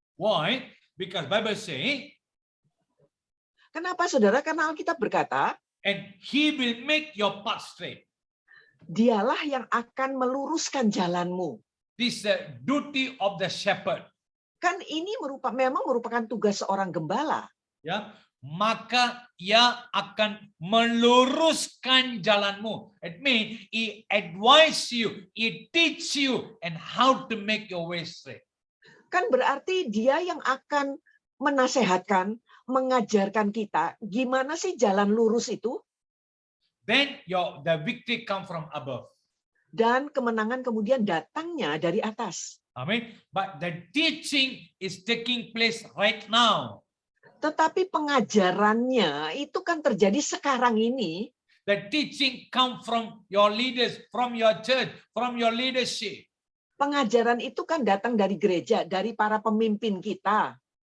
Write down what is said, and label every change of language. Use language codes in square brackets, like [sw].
[en] Why? Because Bible saying, [id] Kenapa saudara? Karena Alkitab berkata, [en] and he will make your path straight. [id] dialah yang akan meluruskan jalanmu. [en] This is the duty of the shepherd. [id] Kan ini memang merupakan tugas seorang gembala. Ya, maka ia akan meluruskan jalanmu. [en] It means he advise you, he teach you, and how to make your way straight. [id] Kan berarti dia yang akan menasehatkan, mengajarkan kita gimana sih jalan lurus itu, [en] Then the victory come from above. [id] dan kemenangan kemudian datangnya dari atas. [en] Amen. But the teaching is taking place right now. [id] Tetapi pengajarannya itu kan terjadi sekarang ini. [en] The teaching come from your leaders, from your church, from your leadership. [id] Pengajaran itu kan datang dari gereja, dari para pemimpin kita.